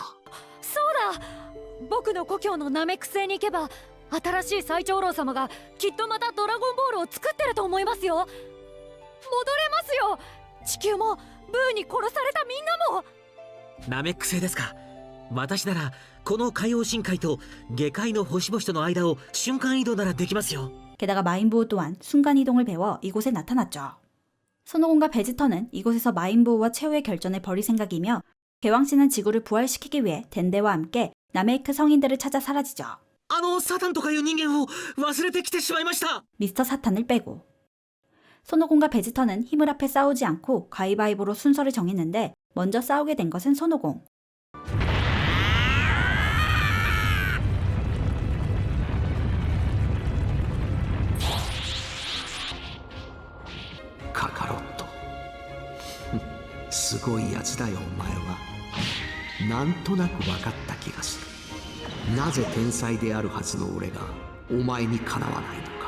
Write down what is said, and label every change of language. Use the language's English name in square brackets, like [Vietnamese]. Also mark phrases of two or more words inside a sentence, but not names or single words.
[Japanese] そうだ、僕の故郷のナメック星に行けば新しい最長老様がきっとまたドラゴンボールを作ってると思いますよ。戻れますよ。地球もブーに殺されたみんなも。ナメック星ですか。私ならこの海洋深海と下界の星々との間を瞬間移動ならできますよ。 [Korean] 게다가 마인부우 또한 순간이동을 배워 이곳에 나타났죠. 손오공과 베지터는 이곳에서 마인부우와 최후의 결전을 벌일 생각이며 개왕씨는 지구를 부활시키기 위해 덴데와 함께 나메이크 성인들을 찾아 사라지죠. [Japanese] サタンとかいう人間を忘れてきてしまいました。 [Korean] 미스터 사탄을 빼고 손오공과 베지터는 힘을 합해 싸우지 않고 가위바위보로 순서를 정했는데 먼저 싸우게 된 것은 손오공. [Japanese] 카카로ット、すごいやつだよお前は。なんとなく分かった気がする。なぜ天才であるはずの俺がお前にかなわないのか。